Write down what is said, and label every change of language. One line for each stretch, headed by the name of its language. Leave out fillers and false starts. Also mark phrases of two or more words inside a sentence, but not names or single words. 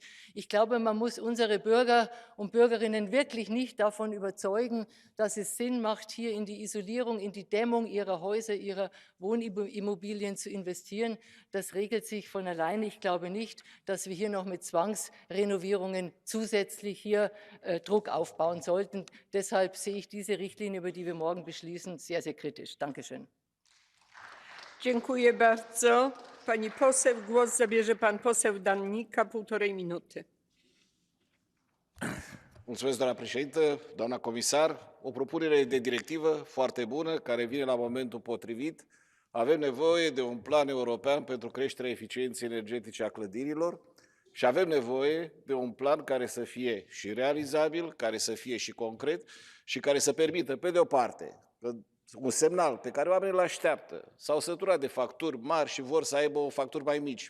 German: Ich glaube, man muss unsere Bürger und Bürgerinnen wirklich nicht davon überzeugen, dass es Sinn macht, hier in die Isolierung, in die Dämmung ihrer Häuser, ihrer Wohnimmobilien zu investieren. Das regelt sich von alleine. Ich glaube nicht, dass wir hier noch mit Zwangsrenovierungen zusätzlich hier Druck aufbauen sollten. Deshalb sehe ich diese Richtlinie, über die wir morgen beschließen, sehr, sehr kritisch. Dankeschön.
Polish: Dziękuję bardzo. Pani poseł, głos zabierze pan poseł Dannica, 1,5 minuty.
Romanian: Mulțumesc, doamna președintă, doamna comisar. O propunere de directivă foarte bună, care vine la momentul potrivit. Avem nevoie de un plan european pentru creșterea eficienței energetice a clădirilor și avem nevoie de un plan care să fie și realizabil, care să fie și concret și care să permită, pe de o parte, un semnal pe care oamenii îl așteaptă, s-au săturat de facturi mari și vor să aibă facturi mai mici.